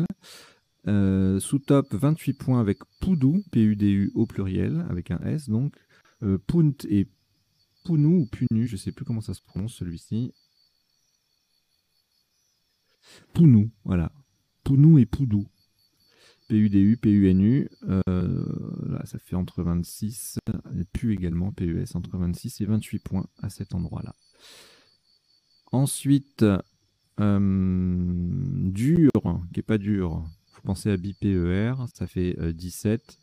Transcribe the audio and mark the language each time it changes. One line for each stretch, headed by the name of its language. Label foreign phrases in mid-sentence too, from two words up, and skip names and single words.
French: Sous-top, 28 points avec Poudou, P-U-D-U au pluriel, avec un S donc. Punt et Pounou ou Punu, je ne sais plus comment ça se prononce celui-ci. Pounou, voilà. Pounou et Poudou. P-U-D-U, P-U-N-U. Là, ça fait entre 26, et Pu également, P-U-S, entre 26 et 28 points à cet endroit-là. Ensuite, dur, qui n'est pas dur. Faut penser à BPER, ça fait 17.